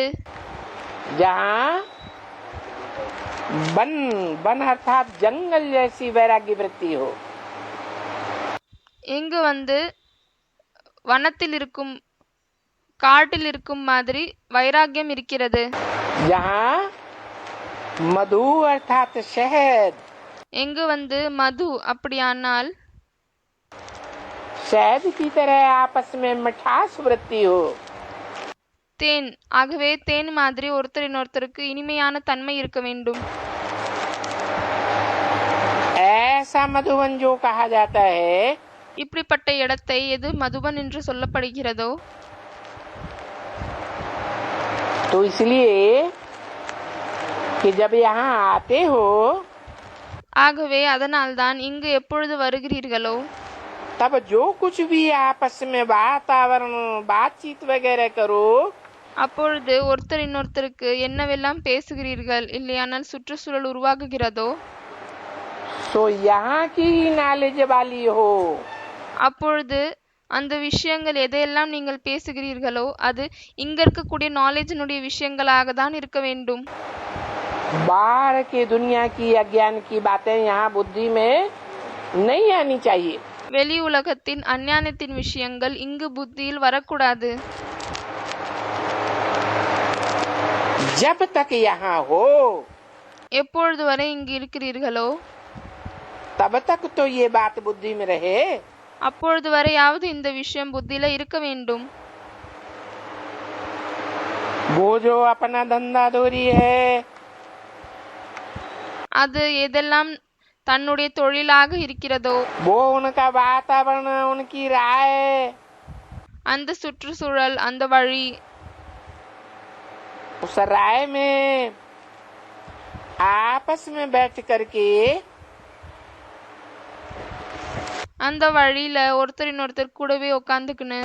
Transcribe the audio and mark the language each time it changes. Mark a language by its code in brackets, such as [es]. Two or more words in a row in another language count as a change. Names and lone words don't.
[hi] जहाँ वन वन अर्थात जंगल जैसी वैराग्य वृत्ति हो। [ta] இங்கு வனத்தில் இருக்கும், காட்டில் இருக்கும் மாதிரி வைராக்கியம் இருக்கிறது. [hi] जहाँ मधु अर्थात शहद, [ta] எங்கு மது, அப்படியானால் [hi] शहद की तरह आपस में मिठास वृत्ति हो। [ta] தேன், ஆகவே தேன் மாதிரி ஒருத்தருக்கு இனிமையான தன்மை இருக்க வேண்டும். [hi] ऐसा मधुबन जो कहा जाता है, [ta] இப்படிப்பட்ட இடத்தை எது மதுபன் என்று சொல்லப்படுகிறதோ, [hi] तो इसलिए कि जब यहाँ आते हो, [ta] ஆகவே அதனால்தான் இங்கு எப்பொழுது வருகிறீர்களோ, [hi] तब जो कुछ भी आपस में वातावरण बातचीत वगैरह करो, [ta] அப்பொழுது ஒருத்தருக்கு என்னவெல்லாம் பேசுகிறீர்கள், இல்லையானால் சுற்றுச்சூழல் உருவாகுகிறதோ, [hi] सो यहाँ की नॉलेज वाली हो। [ta] அப்பொழுது அந்த விஷயங்கள் எதையெல்லாம் நீங்கள் பேசுகிறீர்களோ அது இங்க இருக்கக்கூடிய நாலேஜினுடைய விஷயங்களாக தான் இருக்க வேண்டும். [hi] बाहर की दुनिया की अज्ञान की बातें यहाँ बुद्धि में नहीं आनी चाहिए। [ta] வெளி உலகத்தின் அஞ்ஞானத்தின் விஷயங்கள் இங்கு புத்தியில் வரக்கூடாது. [hi] जब तक यहाँ हो, [ta] எப்பொழுது வரை இங்கு இருக்கிறீர்களோ [hi] तब तक तो ये बात बुद्धि में रहे। [ta] அப்பொழுது வரையாவது இந்த விஷயம் புத்தியில இருக்க வேண்டும். [hi] वो जो अपना धंधा धोरी है, [ta] அது எதெல்லாம் தன்னுடைய தொழிலாக இருக்கிறதோ, [hi] वो उनका वातावरण, उनकी राय, [ta] அந்த சுற்றுச்சூழல், அந்த வழி, [hi] उस राय में आपस में बैठ करके [ta] அந்த வழியில ஒருத்தர் கூடவே உட்காந்துக்குன்னு